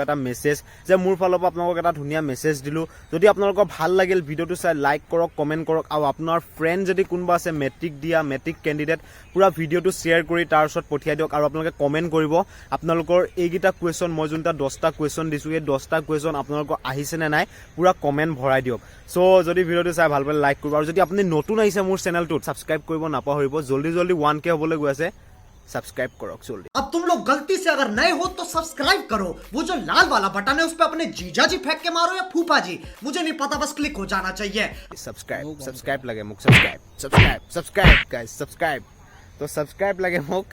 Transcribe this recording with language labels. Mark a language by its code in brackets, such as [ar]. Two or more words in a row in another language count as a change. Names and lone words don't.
[as] এটা মেছেজ যে মোৰ ফালৰ পৰা আপোনালোকক এটা ধুনিয়া মেছেজ দিলো যদি আপোনালোকৰ ভাল লাগিল ভিডিওটো চাই লাইক কৰক কমেন্ট কৰক আৰু আপোনাৰ ফ্ৰেন্ড যদি কোনবা আছে মেট্ৰিক দিয়া [en] matric candidate [as] পুৰা ভিডিওটো শেয়াৰ কৰি তাৰ ওচৰত পঠিয়াই দিয়ক আৰু আপোনালোকে কমেন্ট কৰিব আপোনালোকৰ এইগিটা কোৱেশ্চন মই যোনটা 10টা কোৱেশ্চন দিছো এই 10টা কোৱেশ্চন আপোনালোকৰ আহিছে নে নাই পুৰা কমেন্ট ভৰাই দিয়ক সো যদি ভিডিওটো চাই ভাল পালে লাইক কৰিব আৰু যদি আপুনি নতুন আহিছে মোৰ চেনেলটোত সাবস্ক্ৰাইব কৰিব নাপাহৰিব জলদি 1K হ'বলৈ গৈ আছে ছাবস্ক্ৰাইব কৰক জলদি। [hi] अब तुम लोग गलती से अगर नए हो तो सब्सक्राइब करो, वो जो लाल वाला बटन है उस पे अपने जीजा जी फेंक के मारो या फूफा जी, मुझे नहीं पता, बस क्लिक हो जाना चाहिए। [as] ছাবস্ক্ৰাইব লাগে মোক, [en] subscribe guys, [as] ছাবস্ক্ৰাইব তো ছাবস্ক্ৰাইব লাগে মোক।